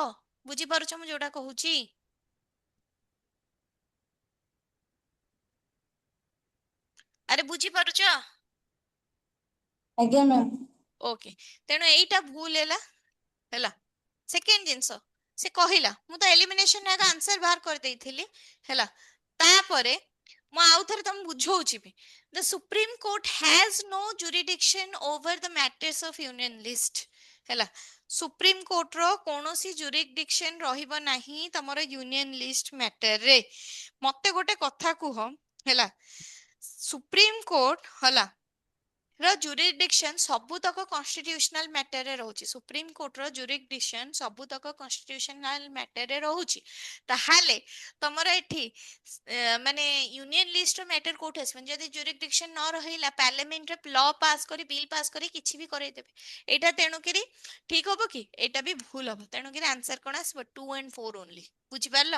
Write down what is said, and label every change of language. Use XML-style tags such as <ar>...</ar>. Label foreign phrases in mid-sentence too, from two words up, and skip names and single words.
<or>ବୁଝିପାରୁଛ ମୁଁ ଯୋଉଟା କହୁଛି? ଆରେ ବୁଝିପାରୁଛ? ଆଜ୍ଞା ମ୍ୟାମ୍। ଓକେ, ତେଣୁ ଏଇଟା ଭୁଲ ହେଲା ହେଲା। ସେକେଣ୍ଡ ଜିନିଷ ସେ କହିଲା, ମୁଁ ତ ଏଲିମିନେସନ ଆଗ ଆନ୍ସର ବାହାର କରିଦେଇଥିଲି ହେଲା। ତାପରେ ମୁଁ ଆଉ ଥରେ ତମକୁ ବୁଝଉଛି ବି।</or> <en>The Supreme Court has no jurisdiction over the matters of union list ହେଲା।</en> <or>ସୁପ୍ରିମ କୋର୍ଟର କୌଣସି ଜୁରିଡିକ୍ସନ ରହିବ ନାହିଁ ତମର</or> <en>union list matter.</en> <or>ମତେ ଗୋଟେ କଥା କୁହ ହେଲା, ସୁପ୍ରିମ କୋର୍ଟ ହେଲା ର jurisdiction ସବୁତକ</or> <en>constitutional matter</en> <or>ରେ ରହୁଛି ସୁପ୍ରିମ କୋର୍ଟ ର jurisdiction ସବୁତକ</or> <en>constitutional matter</en> <or>ରେ ରହୁଛି ତାହେଲେ ତମର ଏଠି ମାନେ</or> <en>union list</en> <or>ର ମ୍ୟାଟର କୋଉଠି ଆସିବନି ଯଦି jurisdiction ନ ରହିଲା ପାର୍ଲାମେଣ୍ଟ ରେ</or> <en>law pass</en> <or>କରି</or> <en>bill pass</en> <or>କରି କିଛି ବି କରେଇଦେବେ ଏଇଟା ତେଣୁକରି ଠିକ ହବ କି ଏଇଟା ବି ଭୁଲ ହବ ତେଣୁକରି ଆନ୍ସର କଣ ଆସିବ</or> <en>2 and 4 only</en> <or>ବୁଝିପାରିଲ</or>